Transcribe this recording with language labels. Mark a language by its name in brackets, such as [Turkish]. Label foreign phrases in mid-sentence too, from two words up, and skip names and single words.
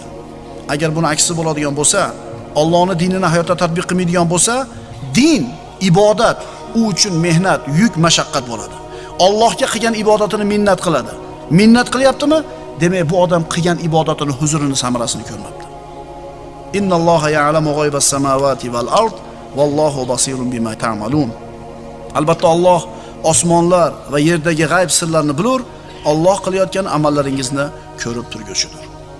[Uzbek] Agar buni aksi bo'ladigan bo'lsa, Allohning dinini hayotda tatbiq qilmaydigan bo'lsa, din, ibodat u uchun mehnat, yuk, mashaqqat bo'ladi. Allohga qilgan ibodatini minnat qiladi. Minnat qilyaptimi? Demak, bu odam qilgan ibodatini huzurini, samarasini ko'rmabdi. [Arabic] إن الله يعلم غيب السماوات والأرض والله بصير بما تعملون. [Uzbek] Albatta Alloh osmonlar va yerdagi g'ayb sirlarni bilur, Alloh qilayotgan amallaringizni ko'rib turguchidir.